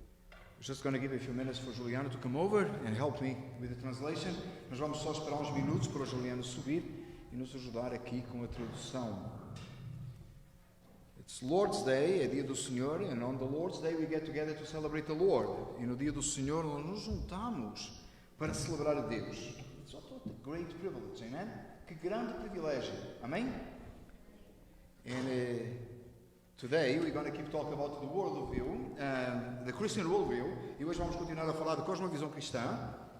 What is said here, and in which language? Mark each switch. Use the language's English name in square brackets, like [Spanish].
[English] I'm just going to give a few minutes for Juliano to come over and help me with the translation. [Portuguese] Nós vamos só esperar uns minutos para o Juliano subir e nos ajudar aqui com a tradução. [English] It's Lord's Day, [Portuguese] é dia do Senhor, [English] and on the Lord's Day we get together to celebrate the Lord. [Portuguese] E no dia do Senhor nós nos juntamos para celebrar a Deus. [English] It's a great privilege, amen? [Portuguese] Que grande privilégio, amém? [English] And today we're going to keep talking about the worldview, the Christian worldview. [Portuguese] E hoje vamos continuar a falar da cosmovisão cristã.